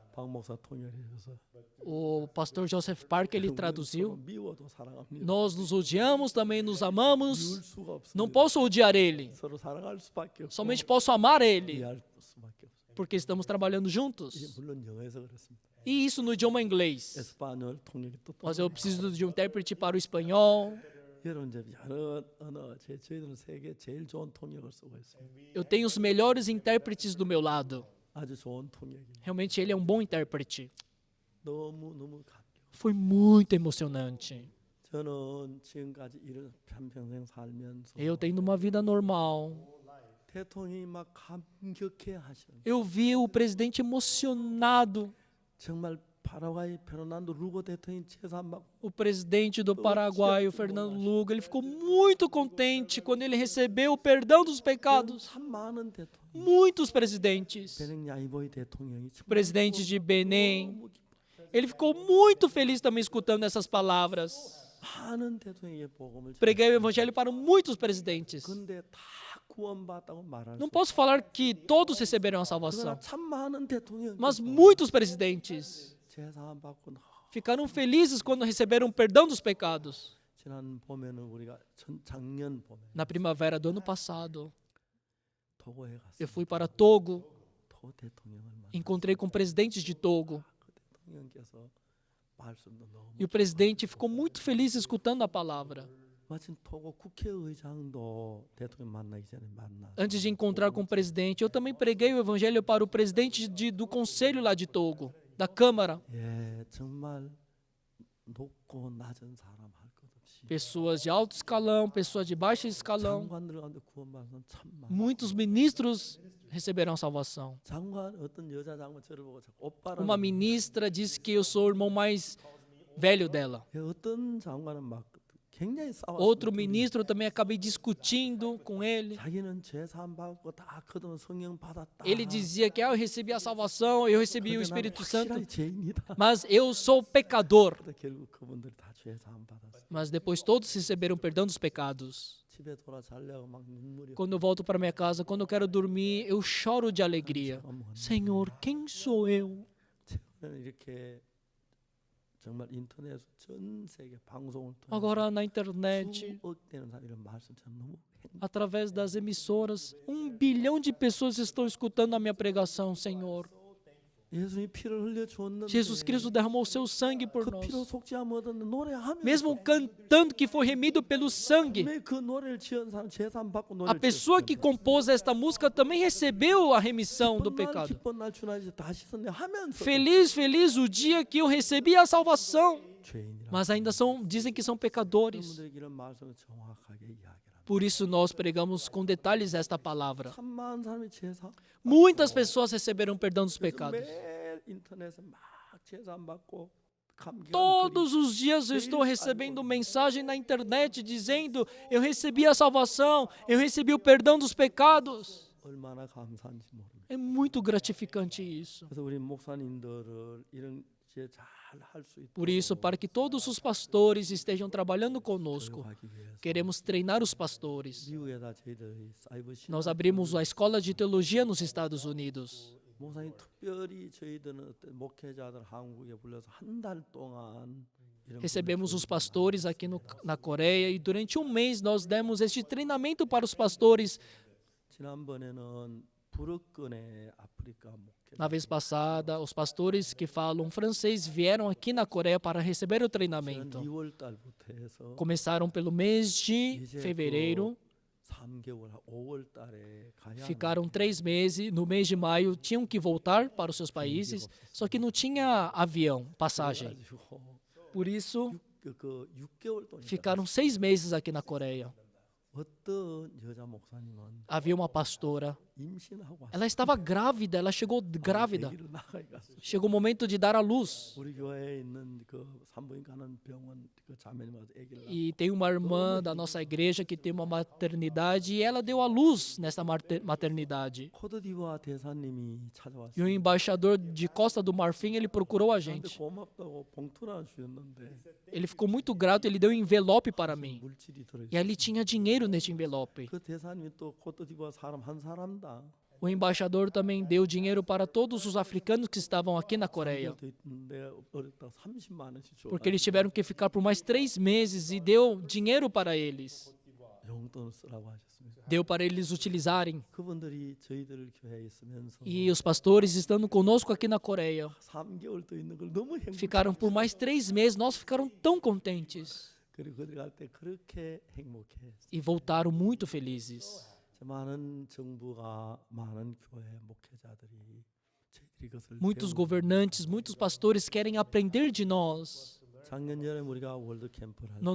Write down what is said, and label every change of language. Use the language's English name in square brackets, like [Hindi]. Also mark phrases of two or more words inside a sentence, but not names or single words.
[Portuguese] O pastor Joseph Park, ele traduziu. Nós nos odiamos, também nos amamos. Não posso odiar ele. Somente posso amar ele. Porque estamos trabalhando juntos. E isso no idioma inglês. [Korean] 에스파뇰 통역이 또 [Portuguese] Mas eu preciso de um intérprete para o espanhol. [Korean] 여러분 이제 여러 언어 저희들은 세계 제일 좋은 통역을 쓰고 있습니다. [Portuguese] Eu tenho os melhores intérpretes do meu lado. [Korean] 아주 좋은 통역입니다. [Portuguese] Realmente ele é um bom intérprete. [Korean] 너무 감격. [Portuguese] Foi muito emocionante. [Korean] 저는 지금까지 이런 한평생 살면서 [Portuguese] Eu tendo uma vida normal. [Korean] 대통령이 막 감격해 하시는 [Portuguese] Eu vi o presidente emocionado. [Korean] 정말 파라과이 페르난도 루고 대통령이 재산받고 [Portuguese] O presidente do Paraguai, o Fernando Lugo, ele ficou muito contente quando ele recebeu o perdão dos pecados. [Korean] 참 많은 대통령 [Portuguese] Muitos presidentes. [Korean] 베냉 야이보이 대통령이 [Portuguese] O presidente de Benem, ele ficou muito feliz também escutando essas palavras. [Korean] 많은 대통령의 복음을 [Portuguese] Preguei o evangelho para muitos presidentes. [Korean] 근데 다 구원받다고 말할 [Portuguese] Não [Korean] 수 [Portuguese] posso falar que todos receberam a [Korean] 그러나 [Portuguese] salvação, [Korean] 참 많은 대통령 [Portuguese] mas muitos presidentes [Korean] 재산 받고 [Portuguese] ficaram felizes quando receberam o perdão dos pecados. [Korean] 지난 봄에는 우리가 작년 봄에 [Portuguese] Na primavera do ano passado, [Korean] 토고에 [Portuguese] eu [Korean] 갔어요. [Portuguese] fui para Togo, [Korean] 토 대통령을 만나 [Portuguese] encontrei com presidentes de Togo, [Korean] 그 대통령께서 말씀도 너무 [Portuguese] e o presidente ficou muito feliz escutando a palavra. [Korean] 마침 토고 국회의장도 대통령 만나기 전에 만나. [Portuguese] Antes de encontrar com o presidente, eu também preguei o evangelho para o presidente do conselho lá de Togo, da Câmara. [Korean] 예, 정말 높고 낮은 사람 할 것 없이 [Portuguese] Pessoas de alto escalão, pessoas de baixo escalão. [Korean] 장관들 가운데 구원받은 사람 참 많아. [Portuguese] Muitos ministros receberão salvação. [Korean] 장관 어떤 여자 장관 저를 보고 자꾸 오빠라고. [Portuguese] Uma ministra disse que eu sou o irmão mais velho dela. [Korean] 예, 어떤 장관은 막 굉장히 싸웠어요. [Portuguese] Outro ministro também acabei discutindo com ele. [Korean] 자기는 죄사함 받고 다 거듭은 성령 받았다. [Portuguese] Ele dizia que eu recebi a salvação, eu recebi o [Korean] 그런데 나는 [Portuguese] Espírito Santo, [Korean] 확실하게 죄인이다. [Portuguese] mas eu sou pecador. [Korean] 근데 결국 그분들이 다 죄사함 받았어요. [Portuguese] Mas depois todos receberam perdão dos pecados. [Korean] 집에 돌아 자려고 막 눈물이 [Portuguese] Quando eu volto para minha casa, quando eu quero dormir, eu choro de alegria. Senhor, quem sou eu? [Korean] 최근에는 이렇게 정말 인터넷 전 세계 방송을 통해 [Portuguese] Agora na internet, [Korean] 수억 되는 사람 이런 말씀 참 너무 [Portuguese] através das emissoras, 1 bilhão de pessoas estão escutando a minha pregação, Senhor. [Korean] 예수님이 피를 흘려 주었는데 [Portuguese] Jesus Cristo derramou seu sangue por [Korean] 그 [Portuguese] nós. [Korean] 피로 속죄함 얻었는 노래하면서 [Portuguese] Mesmo cantando que foi remido pelo sangue, [Korean] 그 노래를 지은 사람 죄사함 받고 [Portuguese] a [Korean] 노래를 [Portuguese] pessoa que compôs esta música também recebeu a remissão do pecado. [Korean] 기쁜 날 주나 이제 다 씻었네 하면서 [Portuguese] Feliz, feliz o dia que eu recebi a salvação. [Korean] 죄인이라 [Portuguese] Mas ainda dizem que são pecadores. [Korean] 여러분들에게 이런 말씀을 정확하게 이야기합니다. [Portuguese] Por isso nós pregamos com detalhes esta palavra. [Korean] 참 많은 사람이 죄사 [Portuguese] Muitas pessoas receberam perdão dos pecados. [Korean] 매일 인터넷에 막 죄사함 받고 감격하는 [Portuguese] Todos os dias eu estou recebendo mensagem na internet dizendo: eu recebi a salvação, eu recebi o perdão dos pecados. [Korean] 얼마나 감사한지 모릅니다. [Portuguese] É muito gratificante isso. [Korean] 그래서 우리 목사님들을 이런 잘 할 수 있도록 [Portuguese] Por isso, para que todos os pastores estejam trabalhando conosco, [Korean] 하기 위해서 [Portuguese] queremos treinar os pastores. [Korean] 미국에다 저희들이 사이버 [Portuguese] Nós abrimos a escola de teologia nos Estados Unidos. [Korean] 목사님 특별히 저희들은 어떤 목회자들 한국에 불러서 한 달 동안 이런 [Portuguese] Recebemos os pastores aqui na Coreia e durante um mês nós demos este treinamento para os pastores. [Korean] 지난번에는 부르끈의 아프리카 목회 [Portuguese] Na vez passada, os pastores que falam francês vieram aqui na Coreia para receber o treinamento. [Korean] 2월 달부터 해서 [Portuguese] Começaram pelo mês de fevereiro, [Korean] 3개월 5월 달에 가야 [Portuguese] ficaram 3 meses. No mês de maio tinham que voltar para os seus países, só que não tinha avião, passagem. [Korean] 가지고 [Portuguese] Por isso, [Korean] 그 6개월 동안 [Portuguese] ficaram 6 meses aqui na Coreia. [Korean] 어떤 여자 목사님은 [Portuguese] Havia uma pastora, [Korean] 임신하고 왔어요. [Portuguese] ela estava grávida, ela chegou grávida. [Korean] 아기를 나가니까 [Portuguese] Chegou o momento de dar à luz. [Korean] 우리 교회에 있는 그 산부인 가는 병원 그 자매님 와서 아기를 낳고 [Portuguese] E tem uma irmã da nossa igreja que tem uma maternidade e ela deu à luz nessa maternidade. [Korean] 코트디부아 대사님이 [Portuguese] E o [Korean] 찾아왔어요. [Portuguese] embaixador de Costa do Marfim, ele procurou a [Korean] 근데 [Portuguese] gente. [Korean] 고맙다고 봉투를 하나 주셨는데 [Portuguese] Ele ficou muito grato, ele deu um envelope para mim. [Korean] 물질이 들어 [Portuguese] E ali tinha dinheiro neste envelope. [Korean] 그 대사님이 또 코트디부아 사람 한 사람당 [Portuguese] O embaixador também deu dinheiro para todos os africanos que estavam aqui na Coreia. [Korean] 돼 있는데 어렵다 30만 원씩 줘. [Portuguese] Porque eles tiveram que ficar por mais 3 meses e deu dinheiro para eles. [Korean] 용돈을 쓰라고 하셨습니다. [Portuguese] deu para eles utilizarem. [Korean] 그분들이 저희들 교회에 있으면서 [Portuguese] E os pastores estando conosco aqui na Coreia [Korean] 3개월 더 있는 걸 너무 행복해. [Portuguese] ficaram por mais 3 meses. Nós ficaram tão contentes [Korean] 그리고 그들 갈 때 그렇게 행복해. [Portuguese] e voltaram muito felizes. [Korean] 많은 정부가 많은 교회 목회자들이 저희들이 그것을 [Portuguese] Muitos [Korean] 배우고 [Portuguese] governantes, muitos pastores querem aprender de nós. [Korean] 작년에 우리가 월드 캠프를 할